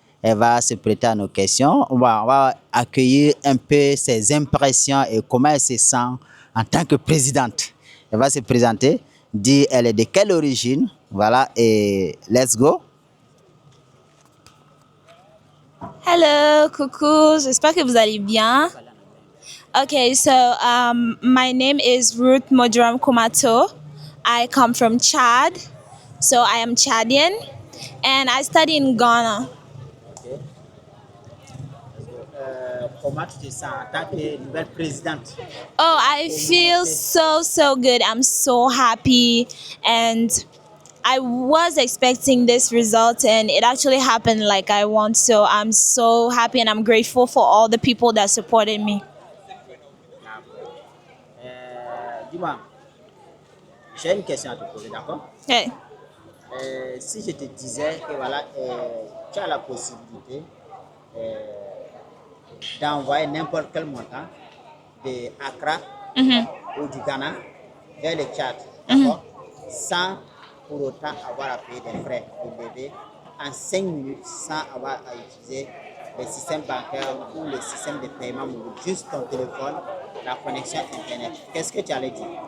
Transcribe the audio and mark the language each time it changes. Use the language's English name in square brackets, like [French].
[French] Elle va se prêter à nos questions. On va accueillir un peu ses impressions et comment elle se sent en tant que présidente. Elle va se présenter, dire elle est de quelle origine. Voilà, et [English] let's go. [French] Hello, coucou, j'espère que vous allez bien. [English] Okay, so my name is Ruth Modram Kumato. I come from Chad, so I am Chadian, and I study in Ghana. [French] Comment tu te sens en tant que nouvelle présidente? [English] Oh, I feel so good. I'm so happy, and I was expecting this result, and it actually happened like I want. So I'm so happy, and I'm grateful for all the people that supported me. [French] Dis-moi, j'ai une question à te poser, d'accord? [English] Hey. [French] Si je te disais que voilà, tu as la possibilité euh, d'envoyer n'importe quel montant de Accra ou du Ghana vers le Tchad, d'accord, sans pour autant avoir à payer des frais élevés en 5 minutes, sans avoir à utiliser le système bancaire ou le système de paiement mobile, juste ton téléphone, la connexion Internet. Qu'est-ce que tu allais dire?